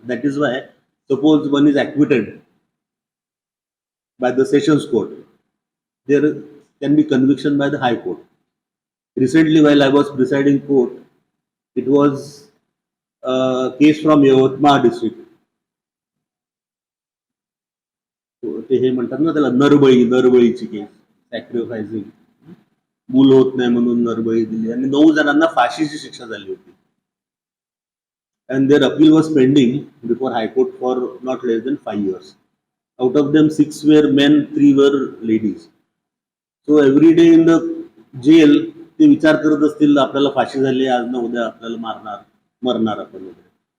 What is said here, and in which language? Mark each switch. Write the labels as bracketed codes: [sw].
[en] That is why, suppose one is acquitted by the sessions court, there can be conviction by the high court. Recently, while I was presiding court, it was a case from Yavotma district. [mr] ते हे म्हणतात ना त्याला नरबळीची केस, सॅक्रिफायसिंग, मूल होत नाही म्हणून नरबळी दिली आणि 9 जणांना फाशीची शिक्षा झाली होती. [en] and their appeal was pending before High Court for not less than 5 years. Out of them, 6 were men, 3 were ladies. So every day in the jail, [mr] ते विचार करत असतील आपल्याला फाशी झाली आज ना उद्या आपल्याला मरणार आपण वगैरे.